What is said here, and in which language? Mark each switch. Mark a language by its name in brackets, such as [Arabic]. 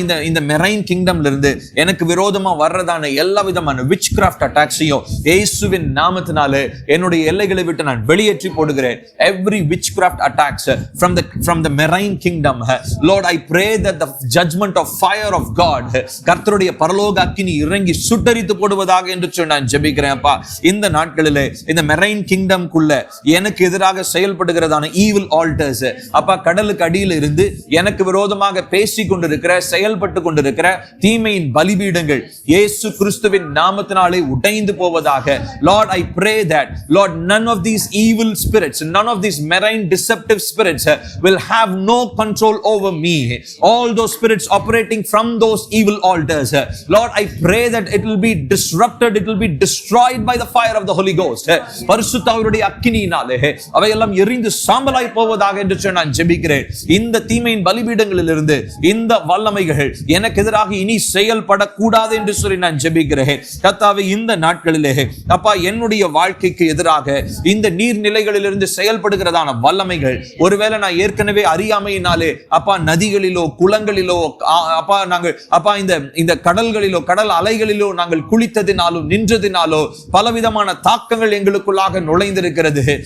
[Tamil] இந்த மெரைன் கிங்டம்ல இருந்து எனக்கு விரோதமா வர்றதான எல்லா விதமான விச் கிராஃப்ட் அட்டாக்ஸையும் இயேசுவின் நாமத்தினாலே என்னுடைய எல்லைகளை விட்டு நான் வெளியேற்றி போடுகிறேன். [English] Every witchcraft attacks from the marine kingdom, Lord, I pray that the judgment of fire of God, [Tamil] கர்த்தருடைய பரலோக அக்கினி இறங்கி சுட்டரித்து போடுவதாக என்று நான் ஜெபிக்கிறேன். அப்பா, இந்த நாட்களிலே இந்த மெரைன் கிங்டம் குள்ள எனக்கு எதிராக செயல்படுகிறதான ஈவில் ஆல்டர்ஸ், அப்பா, கடலுக்கு அடியில் இருந்து எனக்கு விரோதமாக பேசி கொண்டிருக்கிற, செயல்பட்டு கொண்டிருக்கிற தீமையின் பலிபீடங்கள் இயேசு கிறிஸ்துவின் நாமத்தினாலே உடைந்து போவதாக. [English] Lord, I pray that, Lord, none of these evil spirits, none of these marine deceptive spirits will have no control over me. All those spirits operating from those evil altars, Lord, I pray that it will be disrupted, it will be destroyed by the fire of the Holy Ghost. [Tamil] பரிசுத்த ஆவியுடைய அக்கினியினாலே அவையெல்லாம் எரிந்து சாம்பலாய் போவதாக என்று நான் ஜெபிக்கிறேன். இந்த தீமையின் பலிபீடங்களிலிருந்து இந்த வல்லமைகள் எனக்கு எதிராக இனி செயல்படக்கூடாது என்று சொல்லி நான் ஜெபிக்கிறேன். கர்த்தாவே, இந்த நாட்களிலே அப்பா, என்னுடைய வாழ்க்கைக்கு எதிராக இந்த நீர்நிலைகளிலிருந்து செயல்படுகிறதான வல்லமைகள், ஒருவேளை நான் ஏற்கனவே அறியாமையினாலே அப்பா நதிகளிலோ குளங்களிலோ அப்பா நாங்கள் அப்பா இந்த கடல்களிலோ கடல் அலைகளிலோ நாங்கள் குளித்ததினாலோ நின்றதினாலோ பலவிதமான தாக்கங்கள் எங்களுக்குள்ளாக நுழைந்திருக்கிறது.